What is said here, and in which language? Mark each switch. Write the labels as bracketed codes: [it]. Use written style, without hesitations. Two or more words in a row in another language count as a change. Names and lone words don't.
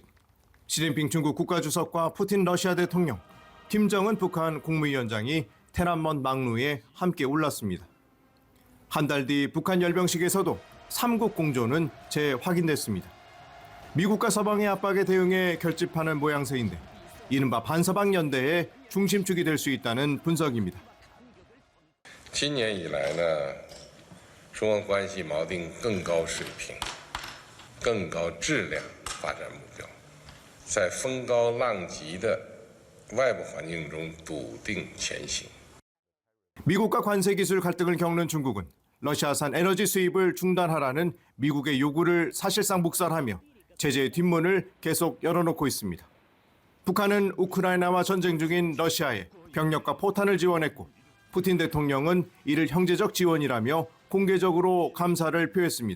[ko] 시진핑 중국 국가주석과 푸틴 러시아 대통령, 김정은 북한 국무위원장이 天安문 망루에 함께 올랐습니다. 한 달 뒤 북한 열병식에서도 삼국 공조는 재확인됐습니다. 미국과 서방의 압박에 대응해 결집하는 모양새인데 이른바 반서방 연대의 중심축이 될 수 있다는 분석입니다. [zh] 今年以来呢，中俄关系锚定更高水平、更高质量发展目标，在风高浪急的外部环境中笃定前行。 [ko] 미국과 관세 기술 갈등을 겪는 중국은 러시아산 에너지 수입을 중단하라는 미국의 요구를 사실상 묵살하며 제재의 뒷문을 계속 열어놓고 있습니다. 북한은 우크라이나와 전쟁 중인 러시아에 병력과 포탄을 지원했고 푸틴 대통령은 이를 형제적 지원이라며 공개적으로 감사를 표했습니다.